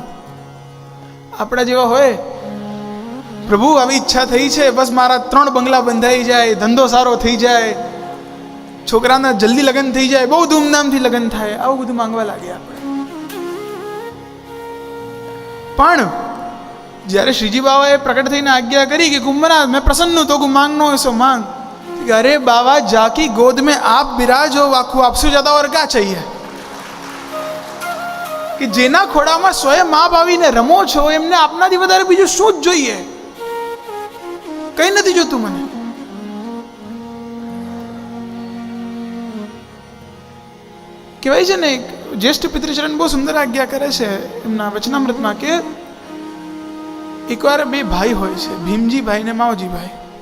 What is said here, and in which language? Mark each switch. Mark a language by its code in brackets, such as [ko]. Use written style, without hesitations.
[gu] આપણા જેવા હોય, પ્રભુ આવી ઈચ્છા થઈ છે, બસ મારા 3 બંગલા બંધાઈ જાય, ધંધો સારો થઈ જાય, છોકરાના જલ્દી લગ્ન થઈ જાય, બહુ ધૂમધામથી લગ્ન થાય, આવું બધું માંગવા લાગે આપણે. પણ જ્યારે શ્રીજી બાબાએ પ્રકટ થઈને આજ્ઞા કરી કે [bra] કુંભનાથ મેં પ્રસન્ન તો માંગનો હોય સો માંગ. अरे बाबा जाकी गोद में आप बिराज हो, वाखू आपसे ज्यादा और क्या चाहिए. [gu] કે જેના ખોડામાં સ્વયં માં આવીને રમો છો, એમને આપનાથી વધારે બીજું શું જ જોઈએ, કઈ નથી જોતું મને. કહેવાય છે ને, જ્યેષ્ઠ પિતૃચરણ બહુ સુંદર આજ્ઞા કરે છે એમના વચનામૃતમાં કે એકવાર 2 ભાઈ હોય છે, ભીમજીભાઈ ને માવજીભાઈ.